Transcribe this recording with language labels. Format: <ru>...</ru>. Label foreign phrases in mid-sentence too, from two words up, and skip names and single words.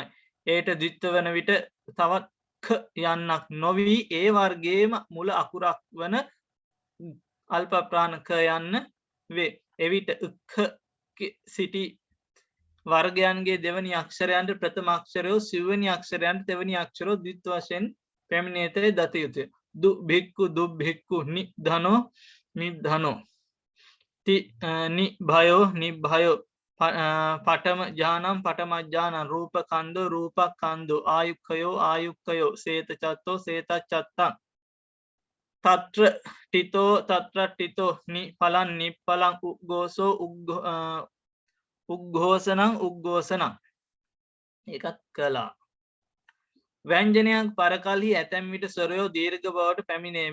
<si>ඒට ද්විත්ව වෙන විට තවත් ක යන්නක් නොවි ඒ වර්ගයේම මුල අකුරක් වන අල්ප ප්‍රාණක යන්න වේ. එවිට සිටි වර්ගයන්ගේ දෙවනි අක්ෂරයන්ට ප්‍රථම අක්ෂරයෝ සිව්වෙනි අක්ෂරයන්ට දෙවනි අක්ෂරෝ ද්විත්ව වශයෙන් පැමිණියතේ දත යුතුය.</si> <pi>දු භික්ඛු දුබ්භික්ඛු නිධනෝ නිධනෝ නිභයෝ නිභයෝ පඨම ඥානම් පඨමඥානං රූපකන්ධෝ රූපකන්ධෝ ආයුක්ඛයෝ ආයුක්ඛයෝ සේතචත්තෝ සේතචත්තං තත්‍ර ටිතෝ තත්‍ර ටිතෝ නිඵලං නිඵලං උග්ඝෝසෝ උග්ඝෝසනං උග්ඝෝසනං</pi> <si>ඒකත් කළා. ව්‍යංජනයක් පරකල්හි ඇතැම් විට ස්වරයෝ දීර්ඝ බවට පැමිණේ.</si>